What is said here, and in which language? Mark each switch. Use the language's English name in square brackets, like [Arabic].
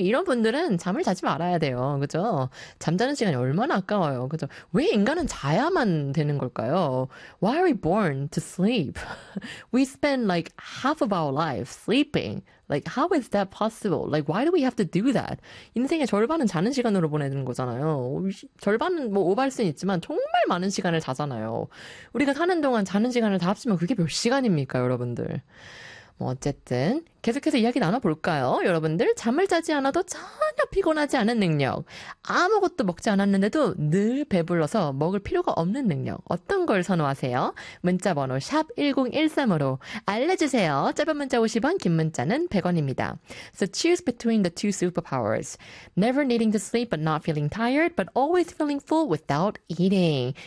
[Korean] 이런 분들은 잠을 자지 말아야 돼요. 그죠? 잠자는 시간이 얼마나 아까워요. 그죠? 왜 인간은 자야만 되는 걸까요? [English] Why are we born to sleep? We spend like half of our life sleeping. Like, how is that possible? Like, why do we have to do that? [Korean] 인생의 절반은 자는 시간으로 보내는 거잖아요. 절반은 뭐 오버할 수는 있지만 정말 많은 시간을 자잖아요. 우리가 사는 동안 자는 시간을 다 합치면 그게 몇 시간입니까, 여러분들? 뭐, 어쨌든, 계속해서 이야기 나눠볼까요? 여러분들, 잠을 자지 않아도 전혀 피곤하지 않은 능력. 아무것도 먹지 않았는데도 늘 배불러서 먹을 필요가 없는 능력. 어떤 걸 선호하세요? 문자번호 샵1013으로 알려주세요. 짧은 문자 50원, 긴 문자는 100원입니다. [English] So choose between the two superpowers. Never needing to sleep but not feeling tired, but always feeling full without eating.